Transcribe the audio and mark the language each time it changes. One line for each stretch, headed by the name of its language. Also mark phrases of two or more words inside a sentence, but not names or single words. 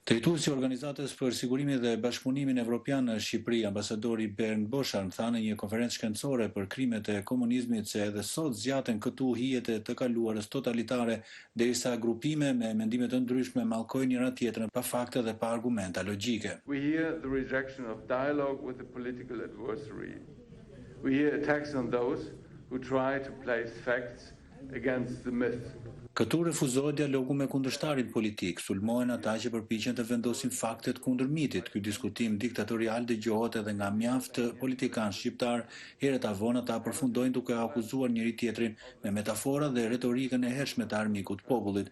Albanian: Drejtuesi i Organizatës për Sigurimin dhe Bashkëpunimin Evropian në Shqipëri, ambasadori Bernd Boschardt, tha në një konferencë shkencore për krimet e komunizmit se edhe sot zgjaten këtu hijet e të kaluarës totalitare, derisa grupime me mendime të ndryshme mallkojnë njëra tjetrën pa fakte dhe pa argumenta logjike.
English: We hear the rejection of dialogue with the political adversary. We hear attacks on those who try to place facts against the myth.
Albanian: Këtu refuzohet dialogu me kundërshtarin politik, sulmohen ata që përpiqen të vendosin faktet kundër mitit. Ky diskutim diktatorial dëgohet edhe nga mjaft politikanë shqiptar, herët avon ata përfundojnë duke akuzuar njëri tjetrin me metafora dhe retorikën e hershme të armikut popullit.